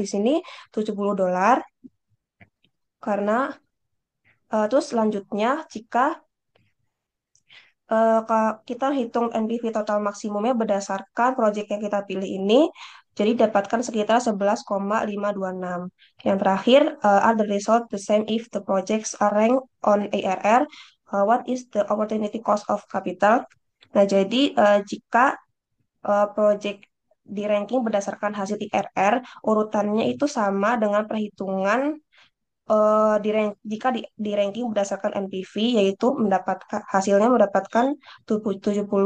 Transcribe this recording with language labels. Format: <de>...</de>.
<id>Di sini $70 karena terus selanjutnya jika kita hitung NPV total maksimumnya berdasarkan proyek yang kita pilih ini, jadi dapatkan sekitar 11,526. Yang terakhir,</id> <en>are the result the same if the projects are ranked on ARR? What is the opportunity cost of capital?</en> <id>Nah, jadi jika project di ranking berdasarkan hasil IRR, urutannya itu sama dengan perhitungan jika di ranking berdasarkan NPV yaitu hasilnya mendapatkan $70.</id>